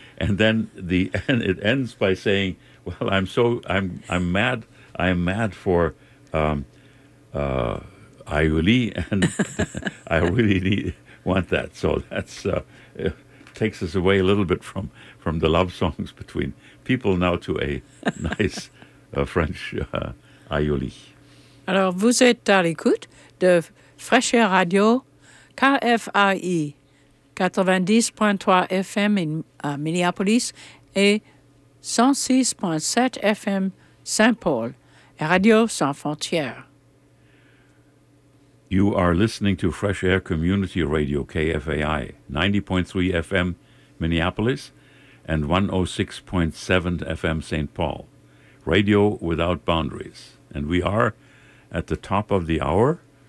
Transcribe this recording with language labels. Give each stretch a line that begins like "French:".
English: And then it ends by saying, "Well, I'm mad for aioli, and I really want that." So that's takes us away a little bit from the love songs between people now to a nice French aioli.
French: Alors, vous êtes à l'écoute de Fraîche Radio KFAI 90.3 FM à Minneapolis et 106.7 FM Saint-Paul et Radio Sans Frontières.
English: You are listening to Fresh Air Community Radio, KFAI, 90.3 FM, Minneapolis, and 106.7 FM, St. Paul. Radio without boundaries. And we are at the top of the hour.